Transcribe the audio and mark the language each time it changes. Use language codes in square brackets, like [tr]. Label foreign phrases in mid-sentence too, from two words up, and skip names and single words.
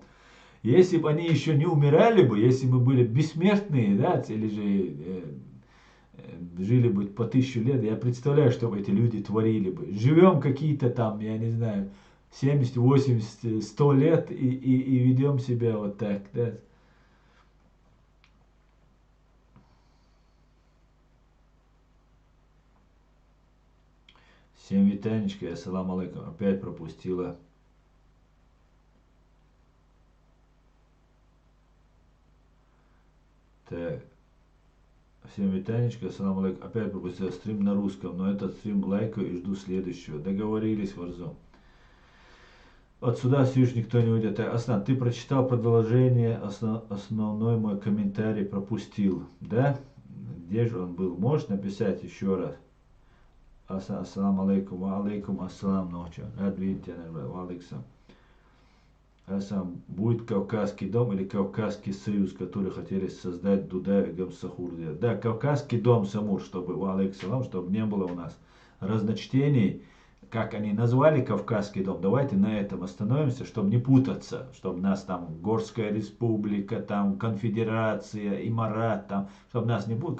[ru] Если бы они еще не умирали бы, если бы были бессмертные, да, или же жили бы по 1000 лет, я представляю, что бы эти люди творили бы. Живем какие-то там, я не знаю, 70, 80, 100 лет и ведем себя вот так, да. Всем витанечка, [ar] السلام عليكم. [ru] Опять пропустила. Так. Всем витанечка, [ar] السلام عليكم. [ru] Опять пропустила стрим на русском, но этот стрим лайкаю и жду следующего. Договорились, Варзон. Отсюда все никто не уйдет. Аслан, ты прочитал продолжение, основной мой комментарий пропустил, да? Где же он был? Можешь написать еще раз? [ar] السلام عليكم وعليكم السلام ночью. [ru] Рад видеть тебя, [ar] وعليكم. [ru] Будет Кавказский дом или Кавказский союз, который хотели создать Дуда и Гамсахурдия. Да, Кавказский дом Самур, чтобы, [ar] وعليكم, [ru] чтобы не было у нас разночтений. Как они назвали Кавказский дом, давайте на этом остановимся, чтобы не путаться, чтобы нас там Горская республика, там конфедерация, Имарат, там, чтобы нас не путать.